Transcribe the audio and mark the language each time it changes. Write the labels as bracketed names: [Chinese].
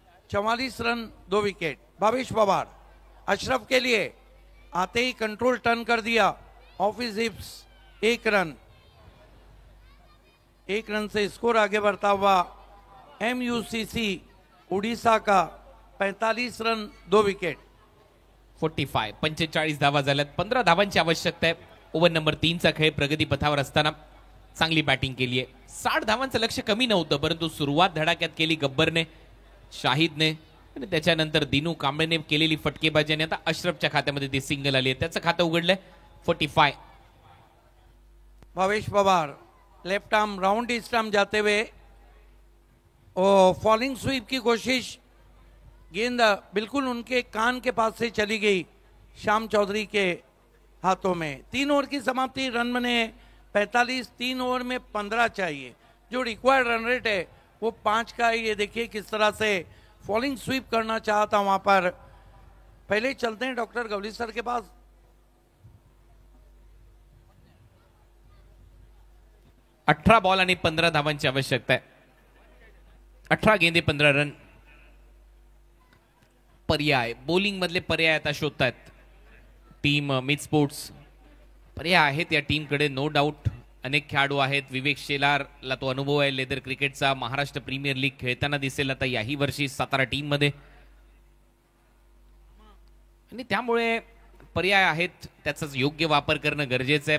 [Hindi] 44 run 2 wicket. Bhavesh Pawar Ashraf के लिए आते ही कंट्रोल टर्न कर दिया, [English] off his hips [Hindi] 1 रन. 1 रन से स्कोर आगे बढ़ता हुआ MUCC उड़ीसा का 45 रन 2 विकेट. [Marathi] 45 धावा झाल्यात. 15 धावांची आवश्यकता आहे. ओव्हर नंबर 3चा खेळ प्रगती पथावर असताना चांगली बॅटिंग केली आहे. 60 धावांचं लक्ष कमी नव्हतं, परंतु सुरुवात धडाक्यात केली गब्बरने, शाहिदने आणि त्याच्यानंतर दिनू कांबळेने केलेली फटकेबाजी आणि आता अशरफच्या खात्यामध्ये ती सिंगल आली आहे. त्याचं खातं उघडलंय. 45. [Hindi] Bhavesh Pawar left arm round stump जाते हुए और फॉलिंग स्वीप की कोशिश, गेंद बिल्कुल उनके कान के पास से चली गई श्याम चौधरी के हाथों में. 3 ओवर की समाप्ति, रन बने 45. 3 ओवर में 15 चाहिए. जो रिक्वायर्ड रन रेट है वो 5 का है. ये देखिए किस तरह से फॉलिंग स्वीप करना चाहता वहां पर. पहले चलते हैं डॉक्टर गवली सर के पास. [Marathi] 18 बॉल आणि 15 धावांची आवश्यकता आहे. [Hindi] 18 गेंदे 15 रन. [Marathi] पर्याय बॉलिंग मधले पर्याय आता शोधतायत टीम मिड स्पोर्ट्स. पर्याय आहेत या टीमकडे नो डाऊट. अनेक खेळाडू आहेत. विवेक शेलारला तो अनुभव आहे लेदर क्रिकेटचा, महाराष्ट्र प्रीमियर लीग खेळताना दिसेल आता याही वर्षी सातारा टीम मध्ये, आणि त्यामुळे पर्याय आहेत, त्याचाच योग्य वापर करणं गरजेचं आहे.